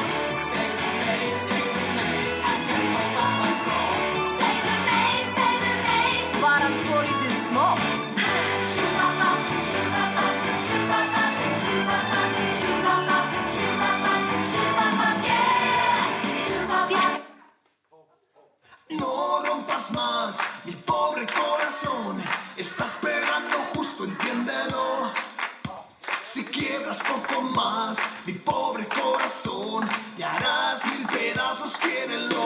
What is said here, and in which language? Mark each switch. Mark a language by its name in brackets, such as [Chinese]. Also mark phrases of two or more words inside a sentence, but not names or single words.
[Icelandic] Segðu meir, var hann svolítið smó? Sumarnótt, sumarnótt, sumarnótt, sumarnótt, sumarnótt, sumarnótt, sumarnótt, yeah! Sumarnótt. [Spanish] No rompas más, mi pobre corazón. Estás pegando justo, entiéndelo. Si quiebras poco más, mi pobre corazón, y harás 1000 pedazos, quiérelo.